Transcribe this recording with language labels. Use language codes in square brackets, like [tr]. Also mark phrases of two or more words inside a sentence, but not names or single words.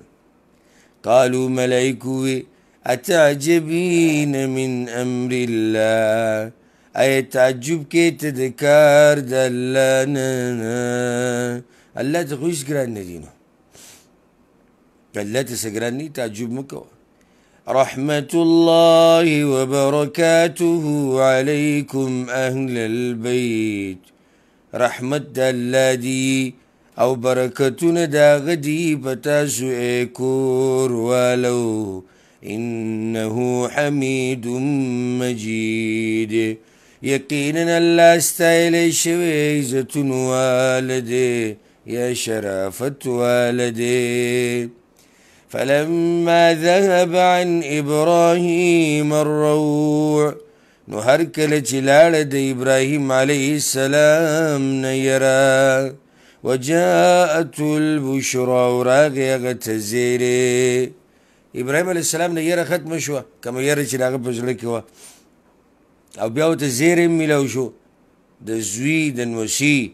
[ps] قالو ملایکو وی [ar] اتعجبین من امر الله [ps] ای تعجب کې ته د کار د الله نه، الله ته خو هېڅ ګران نه دي، نو الله ته څه ګران نه دي، تعجب مه کوه. [ar] رحمة الله وبركاته عليكم أهل البيت [ps] رحمت د الله دی او برکتونه د هغه دي په تاسو ای کور والو. [ar] انه حمید مجید [ps] یقینا الله ستایلی شوی عزتون والده یا شرافت والده. [ar] فلما ذهب عن إبراهيم الروع [ps] نو هر کله چې لاړه د ابراهیم علیه السلام نه یره [ar] وجاءته البشرى [ps] او راغی هغه ته زیری. ابراهیم علیه السلام نه یره ختمه شوه، کومه یره چې د هغه په زړه کې وه، او بیا ورته زیری هم میلاو شو د زوی د نوسۍ.